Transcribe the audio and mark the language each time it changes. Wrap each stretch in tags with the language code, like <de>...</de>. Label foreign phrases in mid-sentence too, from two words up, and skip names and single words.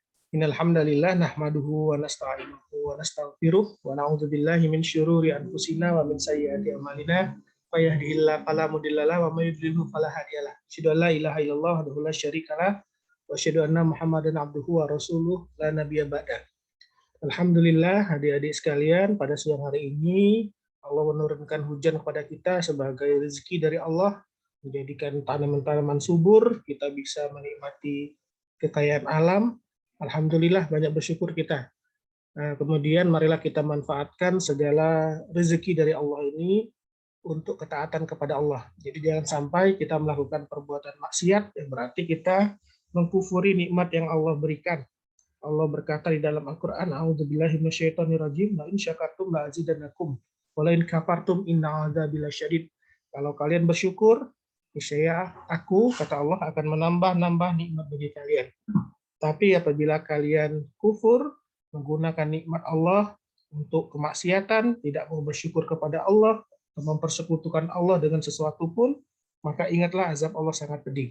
<ar>إن الحمد لله نحمده ونستعينه ونستغفره ونعوذ بالله من شرور أنفسنا ومن سيئات أعمالنا. من يهده الله فلا مضل له ومن يضلله فلا هادي له. أشهد أن لا إله إلا الله وحده لا شريك له وأشهد أن محمدا عبده ورسوله لا نبي بعده.</ar> <id>Alhamdulillah, adik-adik sekalian, pada siang hari ini Allah menurunkan hujan kepada kita sebagai rezeki dari Allah, menjadikan tanaman-tanaman subur, kita bisa menikmati kekayaan alam. Alhamdulillah, banyak bersyukur kita. Kemudian marilah kita manfaatkan segala rezeki dari Allah ini untuk ketaatan kepada Allah. Jadi jangan sampai kita melakukan perbuatan maksiat, yang berarti kita mengkufuri nikmat yang Allah berikan. Allah berkata di dalam Al-Quran,</id> <ar>أعوذ بالله من الشيطان الرجيم, لئن شكرتم لأزيدنكم ولئن كفرتم إن عذابي لشديد.</ar> <id>Kalau kalian bersyukur, niscaya aku, kata Allah, akan menambah-nambah nikmat bagi kalian. Tapi apabila kalian kufur, menggunakan nikmat Allah untuk kemaksiatan, tidak mau bersyukur kepada Allah, mempersekutukan Allah dengan sesuatu pun, maka ingatlah azab Allah sangat pedih.</id>